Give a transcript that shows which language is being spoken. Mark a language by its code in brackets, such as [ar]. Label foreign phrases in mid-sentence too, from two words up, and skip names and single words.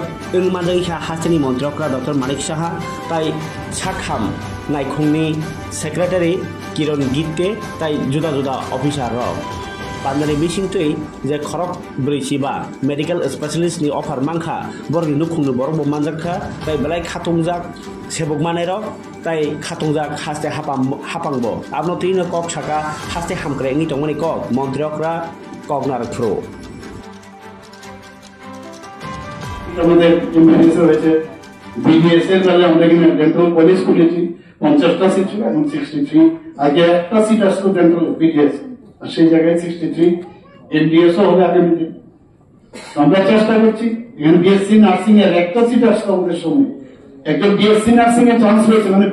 [trp] इंमादैखा हास्टेनि मन्त्रकरा डक्टर मारिक साहा ताई साखाम नायखंनि सेक्रेटारि किरण गित्ते ताई जुदा जुदा अफिसार पान्डानि बिसिंथै जे खरक ब्रैजिबा [en] medical specialist [trp] नि अफार मांखा बरनि नुखुंनो बर मानजाखा ताई बेलाय खातुंजाक सेबक मानेर ताई खातुंजाक हास्ते हापांबो आपनो तिनो कक छाका हास्ते हामक्रे नि तंगनि कक मन्त्रकरा कगनार फ्रो [bn] আমাদের ইম্প্লিমেন্টেশন হয়েছে বিডিএস এর বেলায় আমরা কিন্তু [en] dental college [bn] খুলেছি 50টা সিট ছিল এখন 63 আগে একটা সিট আসতো [en] dental BDS [bn] আর সেই জায়গায় 63 এনডিএস ও হবে আগামীতে আমরা চেষ্টা করছি এখানে [en] BSc nursing [bn] এর একটা সিট আসতো আমাদের সময় একজন [en] BSc nursing [bn] এর চান্স হয়েছে মানে